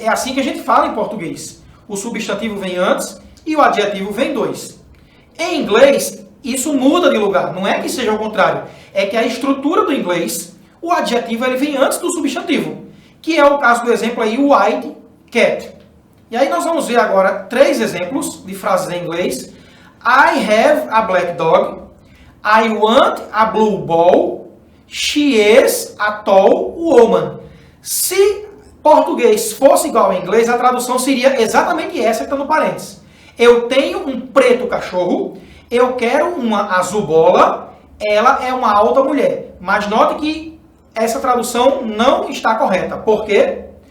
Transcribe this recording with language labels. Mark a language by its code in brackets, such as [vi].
[pt] É assim que a gente fala em português. O substantivo vem antes e o adjetivo vem depois. Em inglês, isso muda de lugar. Não é que seja o contrário. É que a estrutura do inglês, o adjetivo ele vem antes do substantivo. Que é o caso do exemplo aí, white cat. E aí nós vamos ver agora 3 exemplos de frases em inglês. [en] I have a black dog. I want a blue ball. She is a tall woman. [pt] Se português fosse igual ao inglês, a tradução seria exatamente essa que está no parênteses. Eu tenho um preto cachorro, eu quero uma azul bola, ela é uma alta mulher. Mas note que essa tradução não está correta. Por quê?